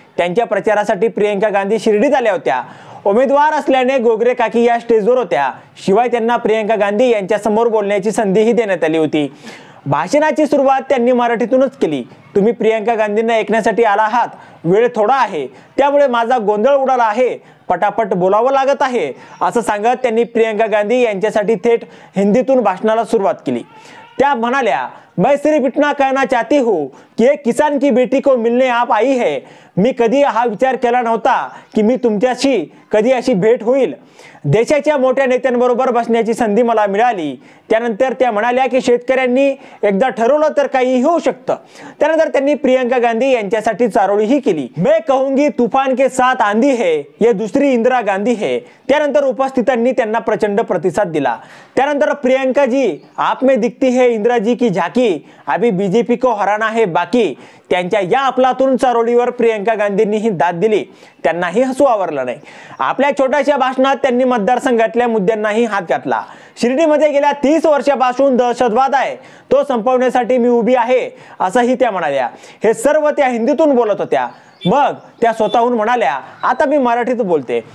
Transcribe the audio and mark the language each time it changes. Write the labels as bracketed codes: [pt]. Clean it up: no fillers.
[mr] त्यांच्या प्रचारासाठी प्रियंका गांधी शिर्डीत आल्या होत्या। उमेदवार असल्याने घोगरे काकी या स्टेजवर होत्या। शिवाय त्यांना प्रियंका गांधी यांच्या समोर बोलण्याची संधीही देण्यात आली होती। भाषणाची सुरुवात त्यांनी मराठीतूनच केली. तुम्ही प्रियंका गांधींना ऐकण्यासाठी आला आहात, वेळ थोडा आहे, त्यामुळे माझा गोंधळ उडाला आहे, पटापट बोलावं लागत आहे, असं सांगत त्यांनी प्रियंका गांधी यांच्यासाठी थेट हिंदीतून भाषणाला सुरुवात केली. त्या म्हणाल्या, [hi] मैं सिर्फ इतना कहना चाहती हूँ कि एक किसान की बेटी को मिलने आप आई है. [mr] मी कधी हा विचार केला नव्हता की मी तुमच्याशी कधी अशी भेट होईल. देशाच्या मोठ्या नेत्यांबरोबर बसण्याची संधी मला मिळाली. त्यानंतर त्या म्हणाल्या की शेतकऱ्यांनी एकदा ठरवलं तर काहीही होऊ शकतं. त्यानंतर त्यांनी प्रियंका गांधी यांच्यासाठी चारोळीही केली. [hi] मैं कहूंगी तूफान के साथ आंधी है, ये दुसरी इंदिरा गांधी है. [mr] त्यानंतर उपस्थितांनी त्यांना प्रचंड प्रतिसाद दिला. [hi] त्यानंतर प्रियंका जी आप में दिखती है इंदिरा जी की झाकी, अभी बीजेपी को हराना है बाकी. [mr] त्यांच्या या अफलातून चारोळीवर प्रियंका गांधींनीही दाद दिली. त्यांनाही हसू आवरलं नाही. आपल्या छोट्याशा भाषणात त्यांनी मतदारसंघातल्या मुद्द्यांनाही हात घातला. शिर्डीमध्ये गेल्या 30 वर्षापासून दहशतवाद आहे, तो संपवण्यासाठी मी उभी आहे, असंही त्या म्हणाल्या. हे सर्व त्या हिंदीतून बोलत होत्या. मग त्या स्वतःहून म्हणाल्या, आता मी मराठीत बोलते.